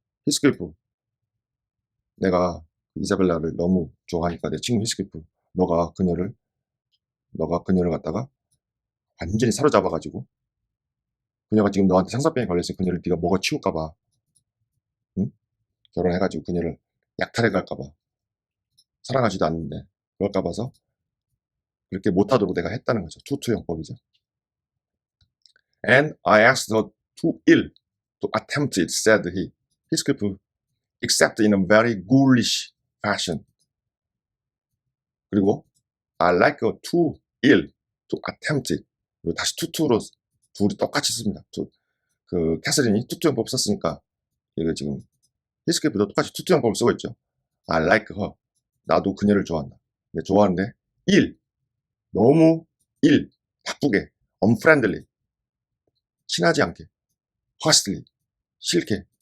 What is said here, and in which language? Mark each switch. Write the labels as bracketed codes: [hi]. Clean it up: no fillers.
[ko] 히스클리프 내가 이사벨라를 너무 좋아하니까 내 친구 히스클리프 너가 그녀를 갖다가 완전히 사로잡아가지고 그녀가 지금 너한테 상사병에 걸렸으니 그녀를 네가 먹어치울까봐 응? 결혼해가지고 그녀를 약탈해 갈까봐 사랑하지도 않는데 그럴까 봐서 그렇게 못하도록 내가 했다는 거죠. 투투용법이죠. [en] And I asked her too ill to attempt it, said he. Heathcliff, except in a very ghoulish fashion. 그리고 I like her too ill to attempt it. [ko] 그리고 다시 투투로 둘이 똑같이 씁니다. 그 캐서린이 투투용법 썼으니까 이거 지금 히스클리프도 똑같이 투투용법을 쓰고 있죠. [en] I like her. [ko] 나도 그녀를 좋아한다. 근데 좋아하는데 ill. 너무 ill. 나쁘게. unfriendly. 친하지 않게. hostily. 싫게.